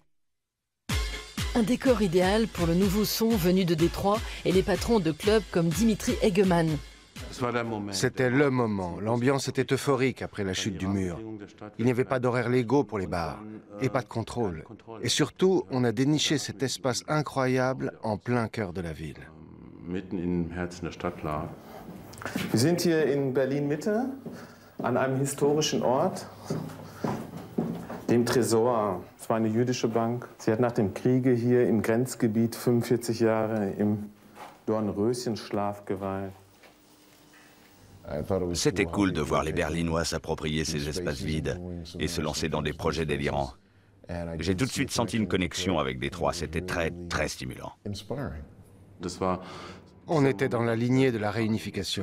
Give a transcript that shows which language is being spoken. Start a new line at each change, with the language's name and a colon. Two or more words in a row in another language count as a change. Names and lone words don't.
French: Un décor idéal pour le nouveau son venu de Détroit et les patrons de clubs comme Dimitri Eggemann. C'était le moment. L'ambiance était euphorique après la chute du mur. Il n'y avait pas d'horaires légaux pour les bars et pas de contrôle. Et surtout, on a déniché cet espace incroyable en plein cœur de la ville.
German: Wir sind hier in Berlin-Mitte, an einem historischen Ort, dem Tresor. Es war eine jüdische Bank. Sie hat nach dem Kriege hier im Grenzgebiet 45 Jahre im Dornröschenschlaf geweilt.
French: C'était cool de voir les Berlinois s'approprier ces espaces vides et se lancer dans des projets délirants. J'ai tout de suite senti une connexion avec Détroit, c'était très, très stimulant. On était dans la lignée de la réunification.